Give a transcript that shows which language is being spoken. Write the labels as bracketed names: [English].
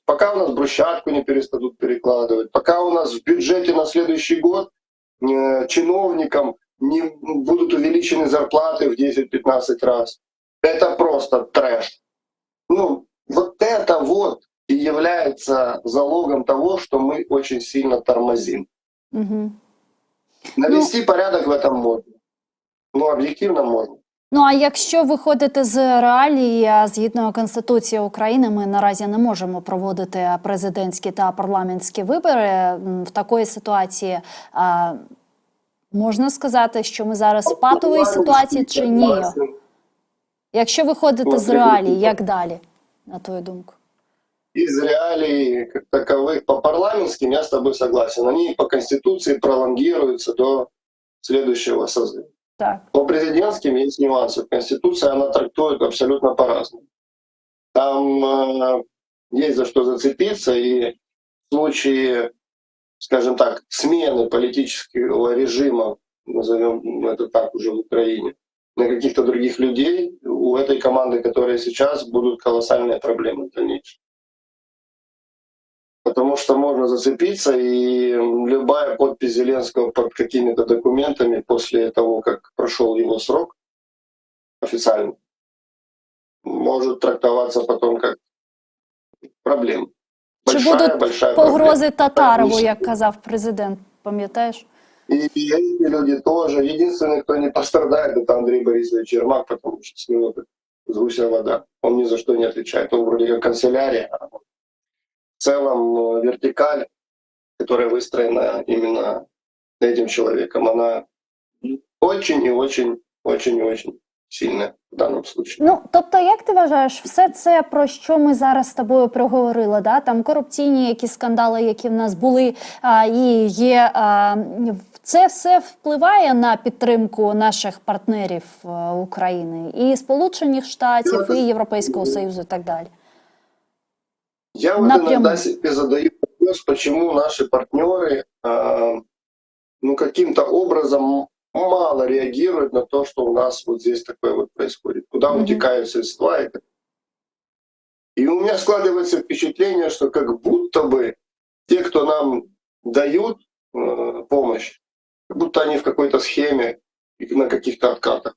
[Russian] Пока у нас брусчатку не перестадут перекладывать, пока у нас в бюджете на следующий год чиновникам не будут увеличены зарплаты в 10-15 раз. Это просто трэш. Вот это и является залогом того, что мы очень сильно тормозим. Угу. Навести порядок в этом можно. [Ukrainian] Об'єктивно можна. А якщо виходити з реалії, згідно Конституції України, ми наразі не можемо проводити президентські та парламентські вибори. В такої ситуації можна сказати, що ми зараз в патовій ситуації чи ні? Якщо виходити з реалії, як далі, на твою думку? [Russian] Из реалий как таковых по парламентским я с тобой согласен. Они по Конституции пролонгируются до следующего созыва. Так. По президентским есть нюансы. Конституция, она трактует абсолютно по-разному. Там есть за что зацепиться, и в случае, скажем так, смены политического режима, назовем это так уже в Украине, на каких-то других людей, у этой команды, которая сейчас, будут колоссальные проблемы в дальнейшем. Потому что можно зацепиться, и любая подпись Зеленского под какими-то документами после того, как прошел его срок официально, может трактоваться потом как проблема. [Ukrainian] Чи будуть погрози Татарову, як казав президент, пам'ятаєш? [Russian] И эти люди тоже. Единственный, кто не пострадает, это Андрей Борисович Ермак, потому что с него как с гуся вода. Он ни за что не отвечает. Он вроде как канцелярия, а в целом вертикаль, которая выстроена именно этим человеком, она очень и очень, очень и очень сильная в данном случае. [Ukrainian] Ну, тобто, як ти вважаєш, все це, про що ми зараз з тобою проговорили, да? Там корупційні які скандали, які в нас були, і є, це все впливає на підтримку наших партнерів України, і Сполучених Штатів, і Європейського Союзу, і так далі? [Russian] Я вот иногда себе задаю вопрос, почему наши партнеры ну, каким-то образом мало реагируют на то, что у нас вот здесь такое вот происходит, куда утекают средства. И у меня складывается впечатление, что как будто бы те, кто нам дают помощь, как будто они в какой-то схеме и на каких-то откатах.